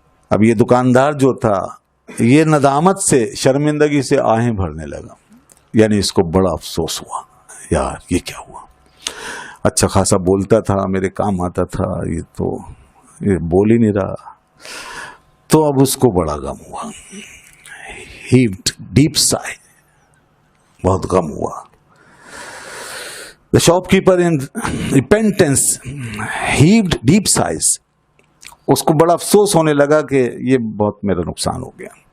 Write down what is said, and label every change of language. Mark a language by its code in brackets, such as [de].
[ur] اب یہ دکاندار جو تھا یہ ندامت سے, شرمندگی سے آہیں بھرنے لگا, یعنی اس کو بڑا افسوس ہوا, یار یہ کیا ہوا, اچھا خاصا بولتا تھا, میرے کام آتا تھا, یہ بول ہی نہیں رہا. تو اب اس کو بڑا غم ہوا. [en] heaved deep sigh, [ur] بہت غم ہوا. [en] The shopkeeper in repentance heaved deep sighs. [ur] اس کو بڑا افسوس ہونے لگا کہ یہ بہت میرا نقصان ہو گیا.